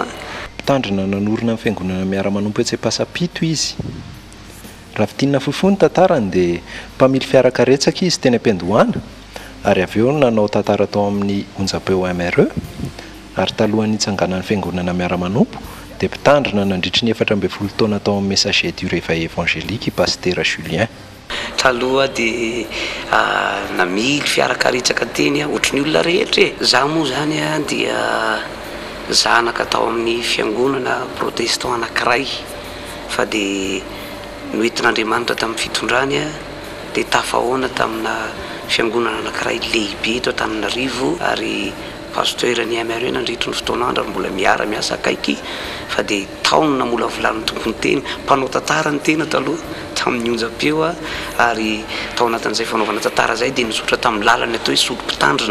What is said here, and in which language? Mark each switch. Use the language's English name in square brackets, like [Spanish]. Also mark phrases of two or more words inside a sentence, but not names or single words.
[Malagasy] Mpitandrina nanorina amin'ny fiangonana miara-manompo etsy Pasapito izy. Raha fitinina fohifohy ny tantarany dia mpamily fiarakaretsaka izy teny am-piandohana ary avy eo nanao tantara tao amin'ny onjam-peo MRE ary talohan'ny hitsanganan'ny fiangonana miara-manompo dia mpitandrina nandritry ny 14 taona tao amin'ny messager du réveil évangélique pasteur Julien. Taloha dia namily fiarakaretsaka teny ohatran'ny olona rehetra. Zaho moa zany dia zanaka tao amin'ny fiangonana protestant anankiray fa dia noentin'Andriamanitra tamin'ny fitondrany dia tafahoana tamina fiangonana anankiray lehibe eto Antananarivo ary pasteur ny MRE nandritry ny fotoan'andro ary mbola miara-miasa akaiky fa dia taona mbola volan'ny tompony teny mpanao tantara ny tena taloha tamin'ny onjam-peo ary tao anatin'izay fanaovana tantara izay dia nizotra tamin'ny lalany atao hoe solom-pitandrina.